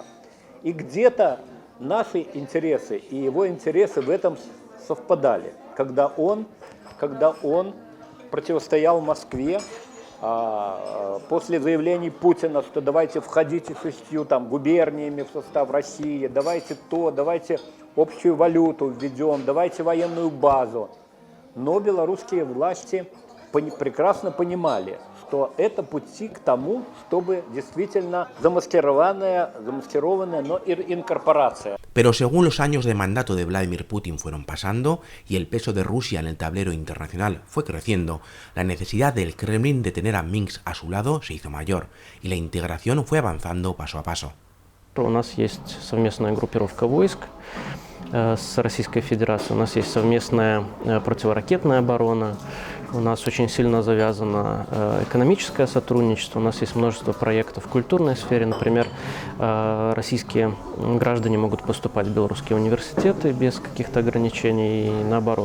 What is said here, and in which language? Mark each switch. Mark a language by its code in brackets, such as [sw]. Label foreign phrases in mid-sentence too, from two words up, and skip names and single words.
[ru] И где-то наши интересы и его интересы в этом совпадали, когда он противостоял Москве после заявлений Путина, что давайте входите 6 губерниями в состав России, давайте общую валюту введем, давайте военную базу. Но белорусские власти прекрасно понимали, что это пути к тому, чтобы действительно замаскированная, но инкорпорация. [es] Pero según los años de mandato de Vladimir Putin fueron pasando y el peso de Rusia en el tablero internacional fue creciendo, la necesidad del Kremlin de tener a Minsk a su lado se hizo mayor y la integración fue avanzando paso a paso. [ru] У нас есть совместная группировка войск с Российской Федерацией, у нас есть совместная противоракетная оборона, у нас очень сильно завязано экономическое сотрудничество, у нас есть множество проектов в культурной сфере, например, российские граждане могут поступать в белорусские университеты без каких-то ограничений и наоборот.